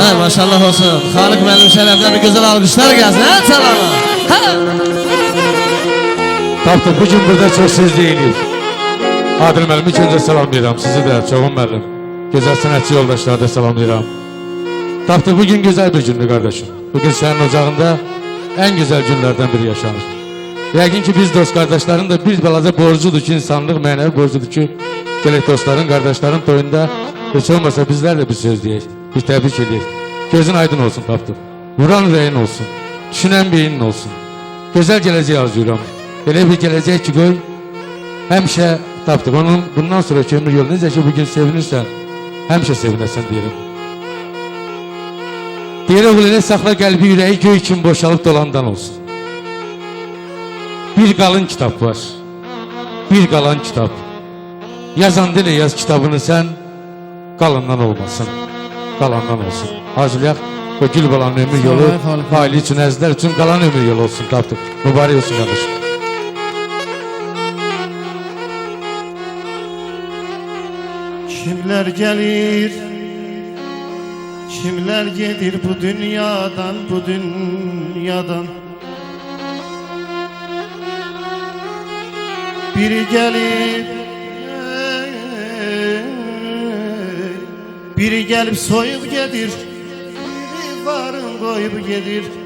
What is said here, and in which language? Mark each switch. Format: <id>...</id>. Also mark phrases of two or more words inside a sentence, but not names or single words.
<az>Hə maşallah olsun. Xalıq müəllim şərəfinə bir gözəl alqışlar gəlsin. Hə çalana. Hə. Qatıq bugün burada çox söz deyilir. Adil müəllim ilk öncə salamlayıram sizi də, Çoğun müəllim. Gözəl sənətçi yoldaşları da salamlayıram. Tapdıq bugün</az> <tr>güzel bir gündür kardeşim.</tr> <az>Bugün sənin ocağında</az> <tr>en güzel günlerden biri yaşanır.</tr> <az>Yəqin ki biz dost kardeşlerin de bir balaca borcudur ki, insanlıq mənəvi borcudur ki, gələk dostların, kardeşlerin toyunda heç olmasa bizler de bir söz deyək, bir təbrik edək. Gözün aydın olsun Tapdıq. Vuran ürəyin olsun, düşünən beynin olsun. Gözəl gələcək arzuyorum. Elə bir gələcək ki qoy, həmişə Tapdıq. Onun bundan sonra ömür yolu necə ki bugün sevinirsən, həmişə sevinəsən deyirəm. Deyirəm elə saxla qəlbi ürəyi göy kimi boşalıb dolandan olsun. Bir qalın kitap var, bir qalan kitap. Yazan dile yaz kitabını sen, qalından olmasın, qalandan olsun. Arzulayaq o gül balanın ömür yolu,</az> <tr>aile için,</tr> <az>əzizlər üçün qalan ömür yolu olsun Tapdıq. Mübarək olsun kardeşim.</az> <tr>Kimler gelir, kimler gelir bu dünyadan, bu dünyadan. Biri gelir, biri gelip soyup gelir, biri varın koyup gelir.</tr>